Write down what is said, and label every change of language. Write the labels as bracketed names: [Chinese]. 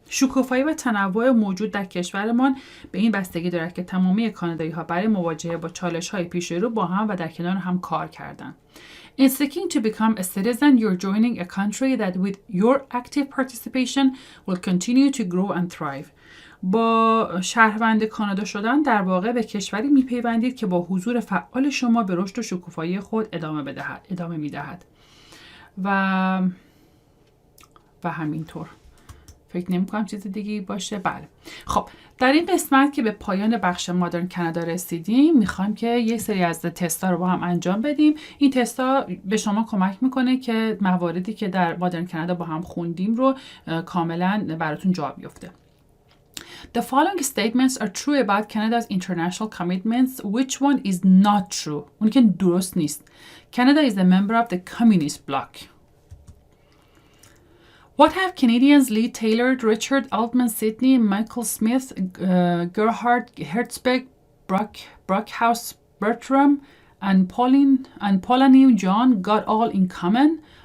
[Persian] شکوفایی و تنوع موجود در کشورمان به این بستگی دارد که تمامی کانادایی‌ها برای مواجهه با چالش‌های پیش رو با هم و در کنار هم کار کردند. [English] In seeking to become a citizen, you're joining a country that with your active participation will continue to grow and thrive. [Persian] با شهروند کانادا شدن در واقع به کشوری میپیوندید که با حضور فعال شما به رشد و شکوفایی خود ادامه میدهد. و همینطور فکر نمی‌کنم چیز دیگه باشه. بله. خب در این قسمت که به پایان بخش مادرن کانادا رسیدیم، میخوایم که یه سری از تستا رو با هم انجام بدیم. این تستا به شما کمک میکنه که مواردی که در مادرن کانادا با هم خوندیم رو کاملا براتون جا بیفته. [English] The following statements are true about Canada's international commitments. Which one is not true? [Persian] اون که درست نیست. [English] Canada is a member of the communist bloc. What have Canadians Lee Taylor, Richard Altman Sidney, Michael Smith, Gerhard Herzberg, Brockhaus Bertram, and Polanyi John got all in common?